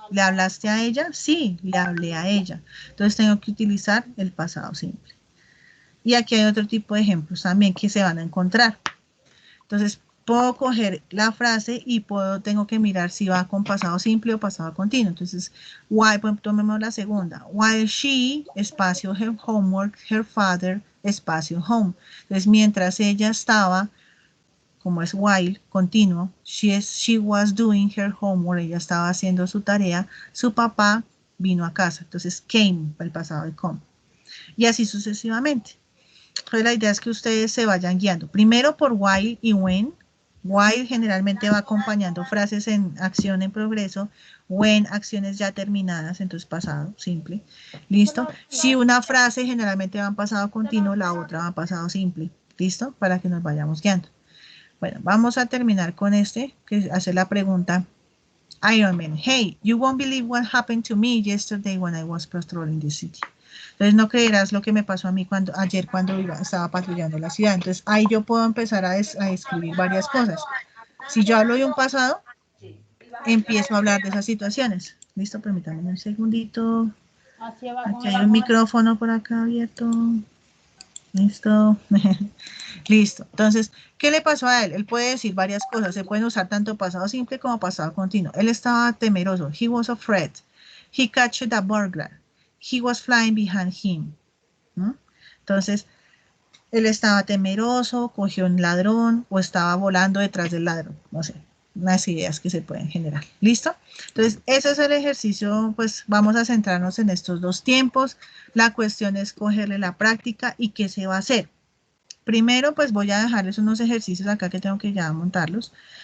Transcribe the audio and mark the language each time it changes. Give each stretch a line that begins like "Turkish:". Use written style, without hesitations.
Spanish: ¿Le hablaste a ella? Sí, le hablé a ella. Entonces, tengo que utilizar el pasado simple. Y aquí hay otro tipo de ejemplos también que se van a encontrar. Entonces, puedo coger la frase y tengo que mirar si va con pasado simple o pasado continuo. Entonces, tomemos la segunda.
English: While she, espacio, her homework, her father, espacio, home.
Spanish: Entonces, mientras ella estaba, como es while, continuo,
English: she was doing her homework,
Spanish: ella estaba haciendo su tarea, su papá vino a casa. Entonces, came, el pasado de come. Y así sucesivamente. Entonces, la idea es que ustedes se vayan guiando. Primero por while y when. While generalmente va acompañando frases en acción en progreso. When, acciones ya terminadas, entonces pasado, simple. ¿Listo? Si una frase generalmente va en pasado continuo, la otra va en pasado simple. ¿Listo? Para que nos vayamos guiando. Bueno, vamos a terminar con que hace la pregunta.
English: Iron Man, hey, you won't believe what happened to me yesterday when I was patrolling the city.
Spanish: Entonces no creerás lo que me pasó a mí ayer cuando estaba patrullando la ciudad. Entonces ahí yo puedo empezar a escribir varias cosas. Si yo hablo de un pasado, empiezo a hablar de esas situaciones. Listo, permítanme un segundito. Aquí hay un micrófono por acá abierto. Listo. Listo. Entonces, ¿qué le pasó a él? Él puede decir varias cosas. Se pueden usar tanto pasado simple como pasado continuo. Él estaba temeroso.
English: He was afraid. He catched a burglar. He was flying behind him.
Spanish: ¿No? Entonces, él estaba temeroso, cogió un ladrón o estaba volando detrás del ladrón. No sé, unas ideas que se pueden generar. ¿Listo? Entonces, ese es el ejercicio, pues vamos a centrarnos en estos dos tiempos. La cuestión es cogerle la práctica y qué se va a hacer. Primero, pues voy a dejarles unos ejercicios acá que tengo que ya montarlos.